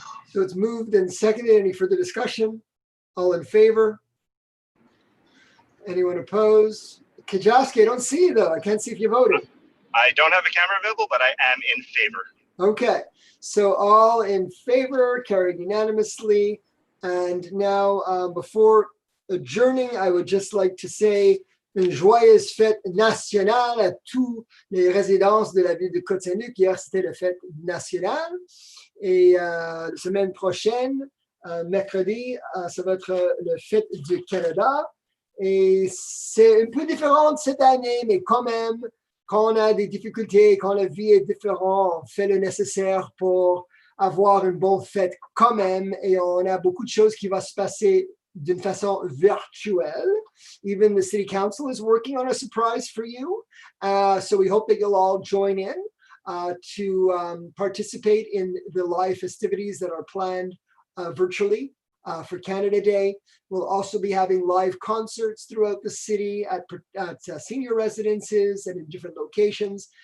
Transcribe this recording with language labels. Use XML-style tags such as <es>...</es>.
<en>So it's moved and seconded. Any further discussion? All in favor? Anyone opposed? Kajowski, I don't see you though. I can't see if you voted. I don't have a camera available, but I am in favor. Okay, so all in favor, carried unanimously. And now, before adjourning, I would just like to say</en> <fr>une joyeuse fête nationale à tous les résidences de la ville de Côte Saint-Luc. Hier, c'était la fête nationale. Et la semaine prochaine, mercredi, ça va être la fête du Canada. Et c'est un peu différent cette année, mais quand même, quand on a des difficultés, quand la vie est différente, on fait le nécessaire pour avoir une bonne fête quand même. Et on a beaucoup de choses qui vont se passer d'une façon virtuelle.</fr> <en>Even the city council is working on a surprise for you. So we hope that you'll all join in to participate in the live festivities that are planned virtually for Canada Day. We'll also be having live concerts throughout the city at senior residences and in different locations.</en>